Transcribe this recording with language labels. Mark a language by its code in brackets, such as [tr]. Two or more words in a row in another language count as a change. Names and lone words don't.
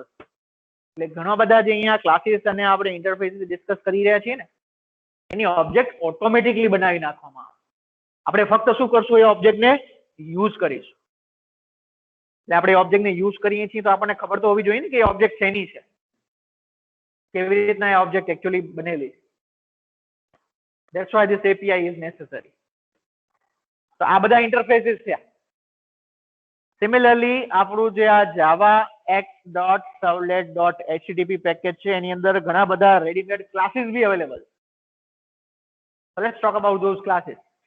[gu] એટલે ઘણા બધા જે અહીંયા ક્લાસીસ અને આપણે ઇન્ટરફેસ ડિસ્કસ કરી રહ્યા છીએ ને એની [en] object automatically [gu] બનાવી નાખવામાં આવે. આપણે ફક્ત શું કરશું? એ ઓબ્જેક્ટને યુઝ કરીશું. એટલે આપણે ઓબ્જેક્ટ ને યુઝ કરીએ છીએ તો આપણને ખબર તો હોવી જોઈએ ને કે એ ઓબ્જેક્ટ શેની છે, કેવી રીતના એ [en] object actually [gu] બનેલી છે. [en] That's why this API is necessary. [gu] તો આ બધા ઇન્ટરફેસીસ છે. સિમિલરલી આપણું જે આ javax.servlet.http પેકેજ છે એની અંદર ઘણા બધા [en] readymade classes [gu] બી અવેલેબલ. [en] Let's talk about those classes.